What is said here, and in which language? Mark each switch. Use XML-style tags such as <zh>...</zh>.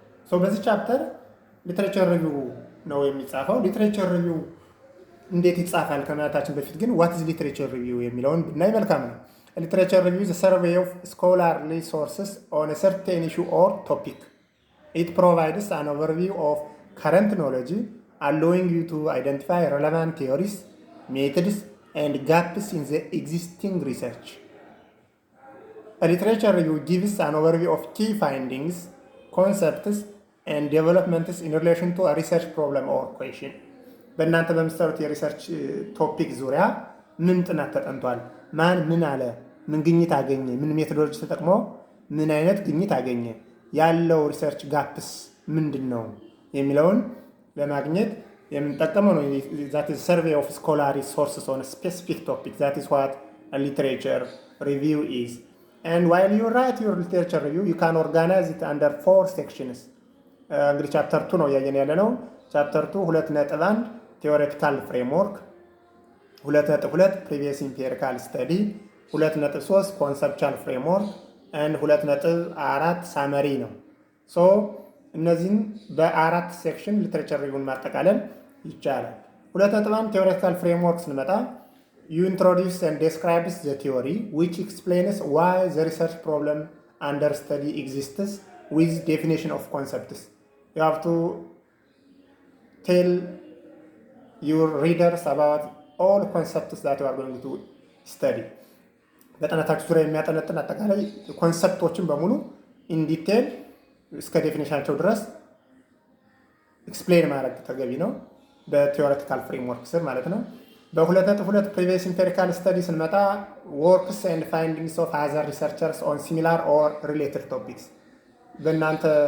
<am>ሶ በዚህ ቻፕተር ሊትሬቸር ሪቪው ነው የሚጻፈው። ሊትሬቸር ሪቪው እንዴት ይጻፋል ከማለታችን በፊት ግን</am> <en>ዋት ኢዝ ሊትሬቸር ሪቪው</en> <am>የሚለውን ብናይ መልካም ነው።</am> <en>ሊትሬቸር ሪቪው ኢዝ ሰርቬይ ኦፍ ስኮላርሊ ሶርስስ ኦን ኤ ሰርቴን ኢሹ ኦር ቶፒክ። ኢት ፕሮቫይድስ አን ኦቨርቪው ኦፍ current knowledge, allowing you to identify relevant theories, methods, and gaps in the existing research. A literature review gives an overview of key findings, concepts, and developments in relation to a research problem or question.</en> <am>በእናንተ በምትሰሩት የሪሰርች ቶፒክ ዙሪያ ምን ጥናት ተጠንቷል፣ ማን ምን አለ፣ ምን ግኝት አገኘ፣ ምን ሜቶዶሎጂ ተጠቅሞ ምን አይነት ግኝት አገኘ፣ ያለው ሪሰርች ጋፕስ ምንድን ነው የሚለውን ለማግኘት የምንጠቀመው ነው።</am> <en>that is survey of scholarly sources on a specific topic. That is what a literature review is. And while you write your literature review, you can organize it under 4 sections.</en> <am>እንግዲህ ቻፕተር 2 ነው እያየን ያለ ነው። ቻፕተር 2 2.1 theoretical framework፣ 2.2</am> <en>previous empirical study፣</en> <am>2.3</am> <en>conceptual framework and 2.4 summary</en> <am>ነው። ሶ እነዚህን በ4 ሴክሽን ሊትሬቸር ሪቪውን ማጠቃለል ይቻላል። 2.1 ቴዎሬቲካል ፍሬምወርክ ስንመጣ</am> <en>you introduce and describes the theory which explains why the research problem under study exists with definition of concepts. You have to tell your readers about all concepts that you are going to study.</en> <am>በጥናታችሁ ዙሪያ የሚያጠነጥን አጠቃላይ ኮንሰፕቶችን በሙሉ ኢን ዲቴል እስከ ዴፊኒሽናቸው ድረስ ኤክስፕሌን ማድረግ ተገቢ ነው፣ በቴዎሬቲካል ፍሬምወርክ ስር ማለት ነው። በ2.2 ፕሪቪየስ ኢምፔሪካል ስተዲ ስንመጣ</am> <en>ወርክስ ኤንድ ፋይንዲንግስ ኦፍ አዘር ሪሰርቸርስ ኦን ሲሚላር ኦር ሪሌትድ ቶፒክስ።</en> <am>በእናንተ</am>